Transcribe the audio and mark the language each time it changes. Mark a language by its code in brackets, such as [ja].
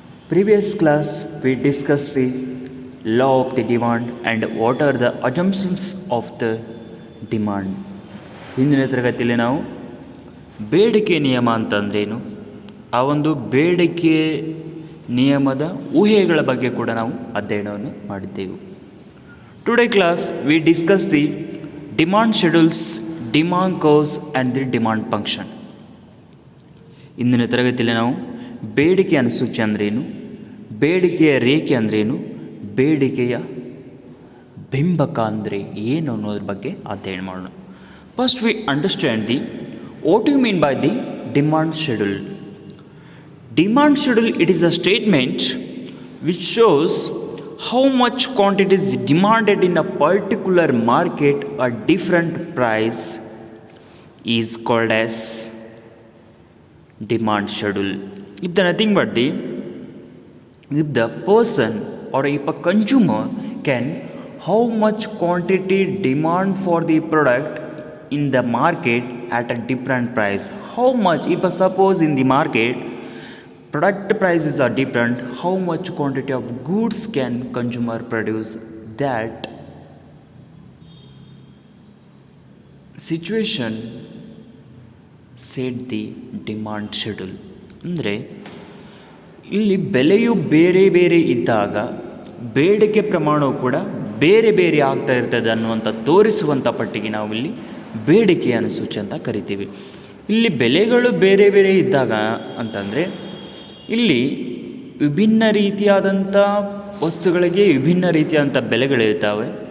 [en] Previous class we discussed the law of the demand and what are the assumptions of the demand. [kn] ಹಿಂದಿನ ತರಗತಿಯಲ್ಲಿ ನಾವು ಬೇಡಿಕೆ ನಿಯಮ ಅಂತಂದ್ರೇನು, ಆ ಒಂದು ಬೇಡಿಕೆ ನಿಯಮದ ಊಹೆಗಳ ಬಗ್ಗೆ ಕೂಡ ನಾವು ಅಧ್ಯಯನವನ್ನು ಮಾಡಿದ್ದೆವು. [en] Today class we discuss the demand schedules, demand curves and the demand function. [kn] ಇಂದಿನ ತರಗತಿಯಲ್ಲಿ ನಾವು ಬೇಡಿಕೆಯ ಅನುಸೂಚಿ ಅಂದ್ರೇನು, ಬೇಡಿಕೆಯ ರೇಖೆ ಅಂದ್ರೇನು, ಬೇಡಿಕೆಯ ಬಿಂಬಕ ಅಂದರೆ ಏನು ಅನ್ನೋದ್ರ ಬಗ್ಗೆ ಅಧ್ಯಯನ ಮಾಡೋಣ. [en] First we understand the what you mean by the demand schedule. Demand schedule it is a statement which shows how much quantity is demanded in a particular market at different price is called as demand schedule. If the nothing but if the person or if a consumer can how much quantity demand for the product in the market at a different price, how much, if suppose in the market product prices are different, how much quantity of goods can consumer produce, that situation set the demand schedule. [kn] ಅಂದರೆ ಇಲ್ಲಿ ಬೆಲೆಯು ಬೇರೆ ಬೇರೆ ಇದ್ದಾಗ ಬೇಡಿಕೆ ಪ್ರಮಾಣವು ಕೂಡ ಬೇರೆ ಬೇರೆ ಆಗ್ತಾ ಇರ್ತದೆ ಅನ್ನುವಂಥ ತೋರಿಸುವಂಥ ಪಟ್ಟಿಗೆ ನಾವು ಇಲ್ಲಿ ಬೇಡಿಕೆಯ ಅನುಸೂಚಿ ಅಂತ ಕರಿತೀವಿ. ಇಲ್ಲಿ ಬೆಲೆಗಳು ಬೇರೆ ಬೇರೆ ಇದ್ದಾಗ ಅಂತಂದರೆ ಇಲ್ಲಿ ವಿಭಿನ್ನ ರೀತಿಯಾದಂಥ ವಸ್ತುಗಳಿಗೆ ವಿಭಿನ್ನ ರೀತಿಯಾದಂಥ ಬೆಲೆಗಳಿರ್ತಾವೆ.